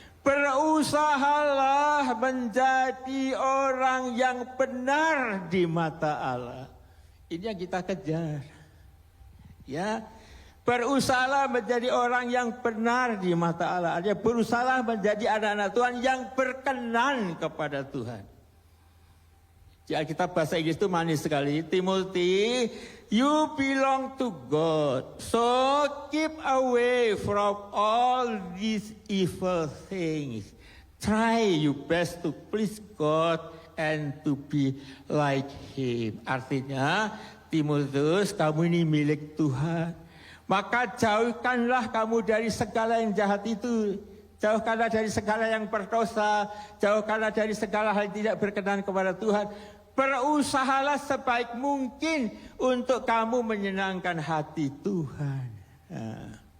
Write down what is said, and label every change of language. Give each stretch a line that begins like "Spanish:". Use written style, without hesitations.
Indonesian: Berusahalah menjadi orang yang benar di mata Allah. Ini yang kita kejar. Ya, berusahalah menjadi orang yang benar di mata Allah. Artinya berusahalah menjadi anak-anak Tuhan yang berkenan kepada Tuhan. Di Alkitab bahasa Inggris itu manis sekali.
English: Timothy, you belong to God. So keep away from all these evil things. Try your best to please God and to be like Him.
Indonesian: Artinya, Timotius, kamu ini milik Tuhan. Maka jauhkanlah kamu dari segala yang jahat itu. Jauhkanlah dari segala yang berdosa. Jauhkanlah dari segala hal yang tidak berkenan kepada Tuhan. Berusahalah sebaik mungkin untuk kamu menyenangkan hati Tuhan. Nah.